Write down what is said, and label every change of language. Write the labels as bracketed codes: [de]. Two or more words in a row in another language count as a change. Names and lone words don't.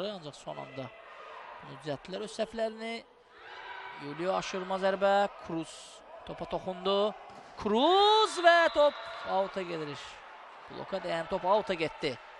[az] Ancaq son anda bunu düzəltdilər öz səhvlərini. Julio aşırma zərbə. Cruz topa toxundu. Cruz və top out'a gedir. Bloka dəyən top out'a getdi.